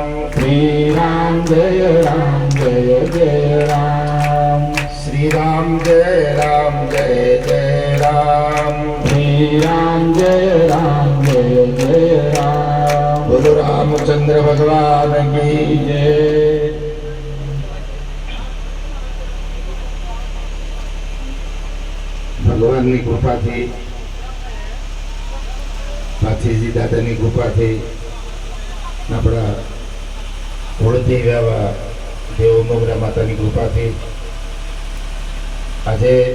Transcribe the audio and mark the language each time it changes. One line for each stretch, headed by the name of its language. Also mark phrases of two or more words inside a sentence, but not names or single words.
Hindi: श्री राम जय जय राम, श्री राम जय राम जय जय राम, श्री राम जय जय राम। बोलो रामचंद्र भगवान की जय।
Gujarati: ભગવાનની કૃપાથી, પાથીજી દાદાની કૃપાથી, આપણા કુળદેવ એવા દેવ મોગરા માતાની કૃપાથી આજે